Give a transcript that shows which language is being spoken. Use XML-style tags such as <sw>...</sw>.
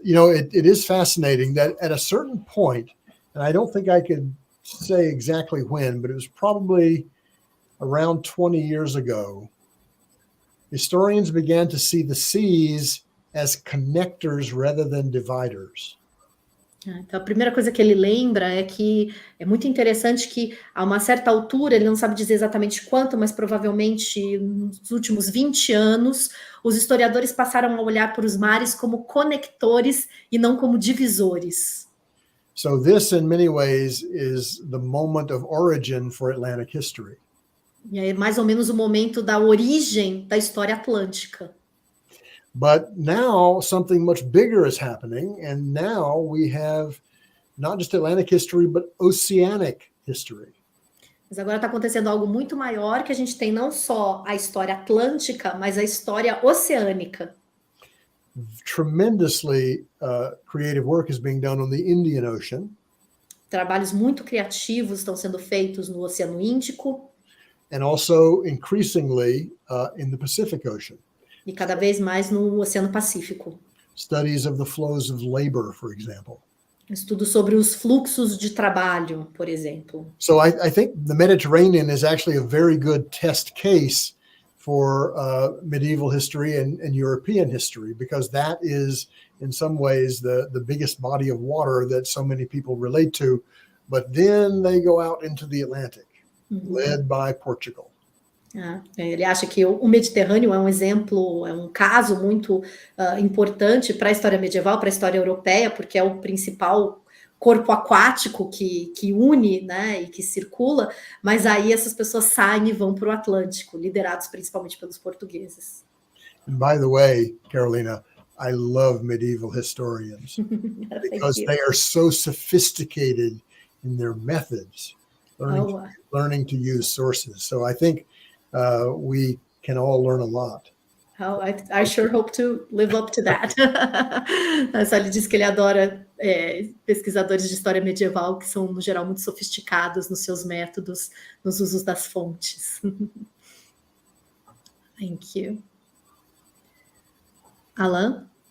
<en>It is fascinating that at a certain point, and I don't think I could say exactly when, but it was probably around 20 years ago, historians began to see the seas as connectors rather than dividers.</en> <pt>Então, a primeira coisa que ele lembra é que é muito interessante que, a uma certa altura, ele não sabe dizer exatamente quanto, mas provavelmente nos últimos 20 anos, os historiadores passaram a olhar para os mares como conectores e não como divisores.</pt> <en>So this, in many ways, is the moment of origin for Atlantic history.</en> <pt>E é mais ou menos o momento da origem da história atlântica.</pt> <en>But now something much bigger is happening, and now we have not just Atlantic history, but oceanic history.</en> <pt>Mas agora está acontecendo algo muito maior, que a gente tem não só a história atlântica, mas a história oceânica.</pt> <en>Tremendously creative work is being done on the Indian Ocean.</en> <pt>Trabalhos muito criativos estão sendo feitos no Oceano Índico.</pt> <en>And also increasingly in the Pacific Ocean.</en> <pt>E cada vez mais no Oceano Pacífico.</pt> <en>Studies of the flows of labor, for example.</en> <pt>Estudos sobre os fluxos de trabalho, por exemplo.</pt> <en>So I think the Mediterranean is actually a very good test case for medieval history and European history, because that is, in some ways, the biggest body of water that so many people relate to. But then they go out into the Atlantic, led by Portugal.</en> <pt>Ele acha que o Mediterrâneo é um exemplo, é um caso muito importante para a história medieval, para a história europeia, porque é o principal corpo aquático que une, né, e que circula, mas aí essas pessoas saem e vão para o Atlântico, liderados principalmente pelos portugueses.</pt> <en>And by the way, Carolina, I love medieval historians because they are so sophisticated in their methods, learning to use sources. So I think we can all learn a lot. I sure hope to live up to that.</en> <pt>Ele diz que ele adora pesquisadores de história medieval que são, no geral, muito sofisticados nos seus métodos, nos usos das fontes.</pt> <en>Thank you. Alain?</en>